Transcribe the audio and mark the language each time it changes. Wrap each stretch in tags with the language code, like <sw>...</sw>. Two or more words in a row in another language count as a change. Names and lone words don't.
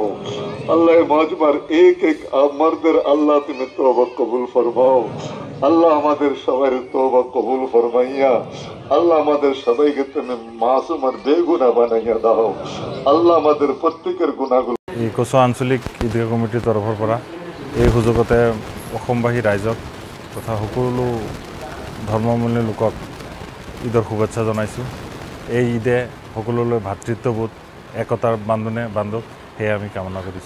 <bn>আল্লাহ এই মজমার এক এক মর্দের আল্লাহ তুমি তওবা কবুল ফরমাও। আল্লাহ আমাদের সবার তওবা কবুল ফরমাইয়া আল্লাহ আমাদের সবাইকে তুমি মাসুম আর বেগুনাহ বানাইয়া দাও। আল্লাহ আমাদের প্রত্যেকের গুনাহগুলো</bn> <as>এই কচু আঞ্চলিক ঈদগাহ কমিটিৰ তৰফৰ পৰা এই সুযোগতে অসমবাসী ৰাইজক তথা সকলো ধৰ্মাৱলম্বী লোকক ঈদৰ শুভেচ্ছা জনাইছোঁ। এই ঈদে সকলোলৈ ভাতৃত্ববোধ একতাৰ বান্ধোনে বান্ধক সেয়া আমি কামনা কৰিছোঁ।</as>